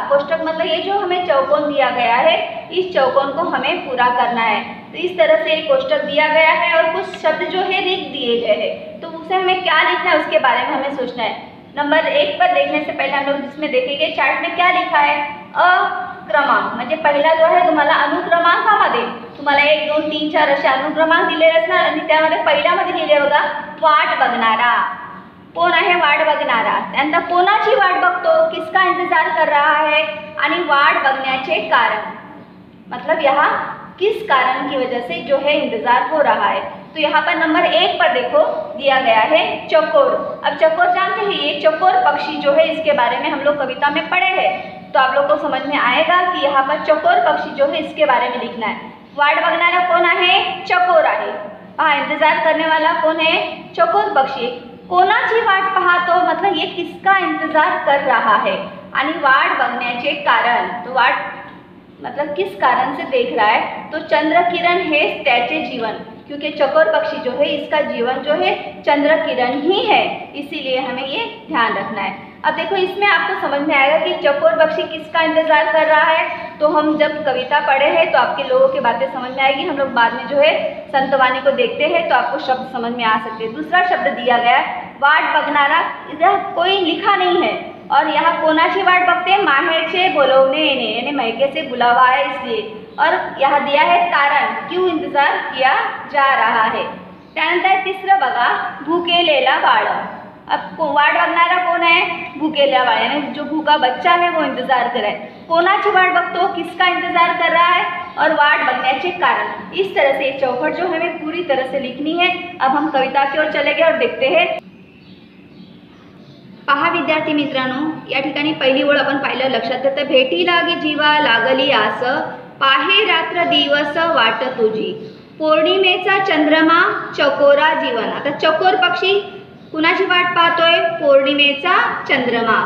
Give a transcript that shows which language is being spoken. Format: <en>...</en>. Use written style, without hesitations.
<hi>कोष्टक मतलब ये जो हमें चौकोन दिया गया है, इस चौकोन को हमें पूरा करना है। तो इस तरह से एक कोष्टक दिया गया है और कुछ शब्द जो है लिख दिए गए हैं, तो उसे हमें क्या लिखना है उसके बारे में हमें सोचना है। नंबर 1 पर देखने से पहले हम लोग जिसमें देखेंगे चार्ट में क्या लिखा है?</hi> <mr>अक्रमांक म्हणजे पहिला जो आहे तुम्हाला अनुक्रमांकामध्ये तुम्हाला 1 2 3 4 असे अनुक्रमांक दिलेले असणार आणि त्यामध्ये पहिल्यामध्ये लिहिले बघा, वाट बघणारा। कोण आहे वाट बघणारा? त्यानंतर कोणाची वाट बघतो?</mr> <hi>किसका इंतजार कर रहा है?</hi> <mr>आणि वाट बघण्याचे कारण,</mr> <hi>मतलब यहाँ किस कारण की वजह से जो है इंतजार हो रहा है। तो यहाँ पर नंबर 1 पर देखो दिया गया है चकोर। अब चकोर जानते हैं, ये चकोर पक्षी जो है इसके बारे में हम लोग कविता में पढ़े हैं, तो आप लोग को समझ में आएगा कि यहाँ पर चकोर पक्षी जो है इसके बारे में लिखना है।</hi> <mr>वाट बघणारा कोण आहे? चकोर आहे। पहा,</mr> <hi>इंतजार करने वाला कौन है? चकोर पक्षी।</hi> <mr>कोणाची वाट पाहतो</mr> <hi>मतलब ये किसका इंतजार कर रहा है।</hi> <mr>आणि वाट बघण्याचे कारण,</mr> <hi>तो वाट मतलब किस कारण से देख रहा है? तो चंद्र किरण है त्याचे जीवन, क्योंकि चकोर पक्षी जो है इसका जीवन जो है चंद्र किरण ही है, इसीलिए हमें ये ध्यान रखना है। अब देखो इसमें आपको समझ में आएगा कि चकोर पक्षी किसका इंतजार कर रहा है। तो हम जब कविता पढ़े हैं तो आपके लोगों की बातें समझ में आएगी। हम लोग बाद में जो है संतवाणी को देखते हैं तो आपको शब्द समझ में आ सकते हैं। दूसरा शब्द दिया गया है वाट बघणारा, इधर कोई लिखा नहीं है और यहाँ कोणाची वाट बघते हैं,</hi> <mr>माहेरचे बोलवणे येणे,</mr> <hi>यानी मैके से बुलावा है इसलिए। और यहाँ दिया है कारण, क्यों इंतजार किया जा रहा है।</hi> <mr>त्यानंतर तिसरं बघा भुकेलेला बाळ।</mr> <hi>अब वाट बघणारा कौन है, भुकेलेला बाळ, यानी जो भूखा बच्चा है वो इंतजार कर रहा है।</hi> <mr>कोणाची वाट बघतो,</mr> <hi>किसका इंतजार कर रहा है, और वाट बघण्याचे कारण। इस तरह से चौखट जो हमें पूरी तरह से लिखनी है। अब हम कविता की ओर चले गए और देखते हैं।</hi> <mr>पहा विद्यार्थी मित्रांनो, या ठिकाणी पहिली ओळ आपण पाहिलं, लक्षात येतं भेटी लागे जीवा लागली आस, पाहे रात्र दिवस वाट तुझी, पौर्णिमेचा चंद्रमा चकोरा जीवन। आता चकोर पक्षी कुणाची वाट पाहतोय, पौर्णिमेचा चंद्रमा।</mr>